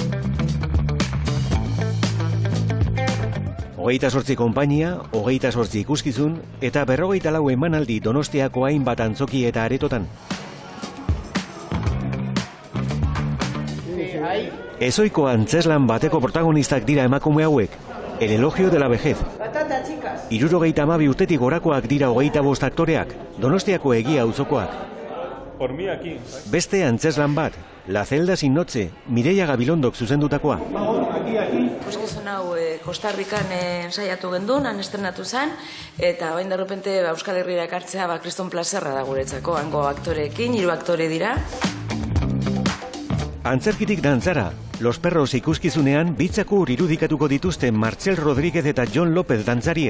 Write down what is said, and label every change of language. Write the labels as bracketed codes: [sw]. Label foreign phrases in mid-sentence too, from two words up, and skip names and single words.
[eu] 28 konpainia, 28 ikuskizun eta 44 emanaldi Donostiako hainbat antzoki eta aretotan. Ezoiko antzeslan bateko protagonistak dira emakume hauek. El elogio de la vejez. 72 urtetik gorakoak dira 25 aktoreak, Donostiako egia auzokoak. Beste antzeslan bat, La celda sin noche, Mireia Gabilondok zuzendutakoa. Ikuskizun hau Costa Rican ensaiatu gendun, han estrenatu zen, eta bain derrepente Euskal Herriera ekartzea Kriston plazerra da guretzako, hango aktoreekin, 3 aktore dira. Antzerkitik dantzara, Los Perros ikuskizunean bitzakur irudikatuko dituzte Martxel Rodríguez eta Jon López dantzariek.